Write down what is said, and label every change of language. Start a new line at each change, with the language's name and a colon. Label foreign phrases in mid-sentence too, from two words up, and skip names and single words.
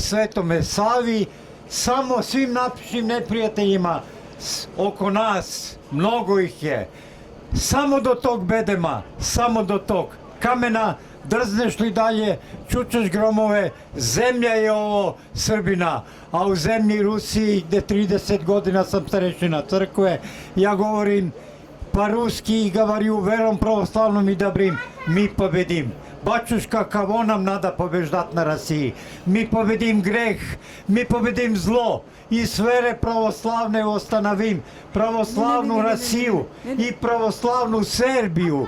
Serbian: Svetome Savi, samo svim našim neprijateljima oko nas, mnogo ih je, samo do tog bedema, samo do tog kamena, drzneš li dalje, čučeš gromove, zemlja je ovo Srbina, a u zemlji Rusiji, gde 30 godina sam starešina crkve, ja govorim
Russian: по-русски и говорю вером православным и добрым, мы победим. Батюшка, кого нам надо побеждать на России? Мы победим грех, мы победим зло. И с верой православной восстановим православную Россию и православную Сербию.